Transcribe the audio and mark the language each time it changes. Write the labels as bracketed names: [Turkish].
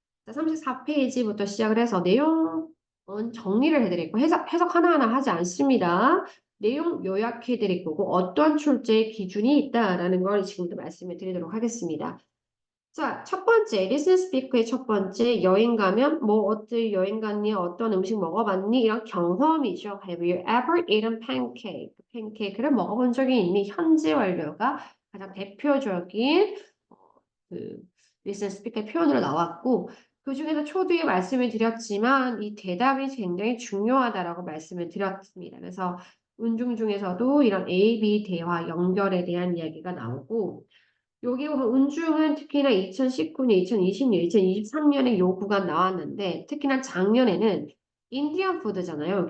[Korean] 34페이지부터 시작을 해서 내용은 정리를 해드리고 해석 하나하나 하지 않습니다. 내용 요약해드릴 거고 어떠한 출제의 기준이 있다라는 걸 지금부터 말씀을 드리도록 하겠습니다. 자, 첫 번째, 리슨 스피크의 첫 번째, 여행 가면 뭐 어디 여행 갔니? 어떤 음식 먹어봤니? 이런 경험이죠. [English] Have you ever eaten pancake? [Korean] 팬케이크를 먹어본 적이 있니? 현재 완료가 가장 대표적인 그 리슨 스피크의 표현으로 나왔고 그 중에서 초두에 말씀을 드렸지만 이 대답이 굉장히 중요하다라고 말씀을 드렸습니다. 그래서 운중 중에서도 이런 A, B 대화 연결에 대한 이야기가 나오고 여기 보면 운중은 특히나 2019년, 2020년, 2023년에 요 구간 나왔는데 특히나 작년에는 인디언 푸드잖아요.